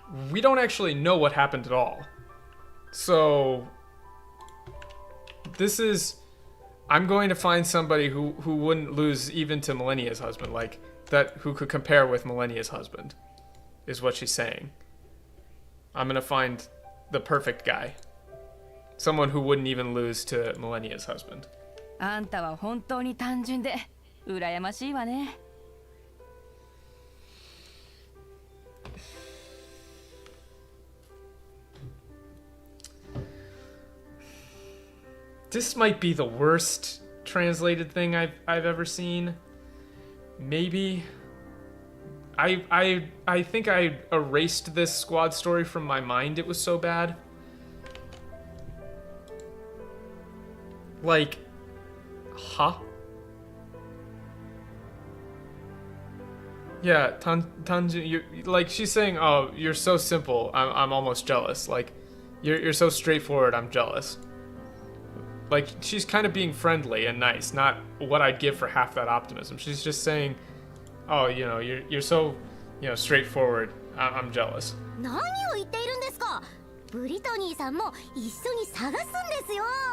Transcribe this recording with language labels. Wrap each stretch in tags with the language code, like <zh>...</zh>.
<en>We don't actually know what happened at all. So this is, I'm going to find somebody who wouldn't lose even to Millennia's husband, like that, who could compare with Millennia's husband, is what she's saying. I'm going to find the perfect guy. Someone who wouldn't even lose to Millennia's husband.</en> <ja>あんたは本当に単純で羨ましいわね。</ja> <en>This might be the worst translated thing I've ever seen. Maybe. I think I erased this squad story from my mind. It was so bad. Like, huh? Yeah, Tanjin, like she's saying, oh, you're so simple. I'm almost jealous. Like, you're so straightforward. I'm jealous. Like, she's kind of being friendly and nice, not what I'd give for half that optimism. She's just saying, oh, you know, you're so, you know, straightforward. I'm jealous.</en> <ja>何を言っているんですか。ブリトニーさんも一緒に探すんですよ。</ja>